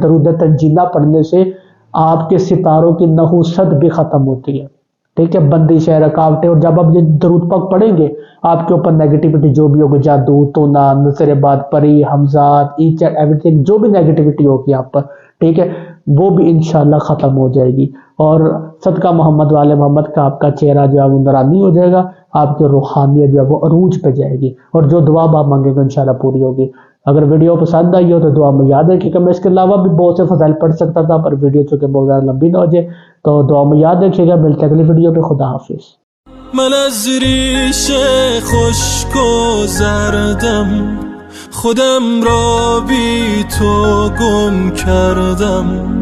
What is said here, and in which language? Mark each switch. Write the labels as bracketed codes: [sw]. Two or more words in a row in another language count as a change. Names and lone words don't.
[ur] درود تنجینہ پڑھنے سے آپ کے ستاروں کی نحوست بھی ختم ہوتی ہے، ٹھیک ہے، بندش ہے، رکاوٹیں، اور جب آپ یہ درود پاک پڑھیں گے آپ کے اوپر نیگیٹیوٹی جو بھی ہوگی، جادو ٹونا، نظر باد، پری، حمزات، [en] each and everything, [ur] جو بھی نیگیٹیوٹی ہوگی آپ پر، ٹھیک ہے، وہ بھی انشاءاللہ ختم ہو جائے گی، اور صدقہ محمد والے محمد کا آپ کا چہرہ جو ہے وہ نورانی ہو جائے گا، آپ کی روحانیت جو ہے وہ عروج پہ جائے گی، اور جو دعا آپ مانگیں گے انشاءاللہ پوری ہوگی۔ اگر ویڈیو پسند آئی ہو تو دعا میں یاد رکھیے گا. میں اس کے علاوہ بھی بہت سے فضائل پڑھ سکتا تھا پر ویڈیو چونکہ بہت زیادہ لمبی نہ ہو جائے, تو دعا میں یاد رکھیے گا. ملتے ہیں اگلی ویڈیو پہ. خدا حافظ. [fa] من از ریش خشک و زردم خودم را بی تو گم کردم.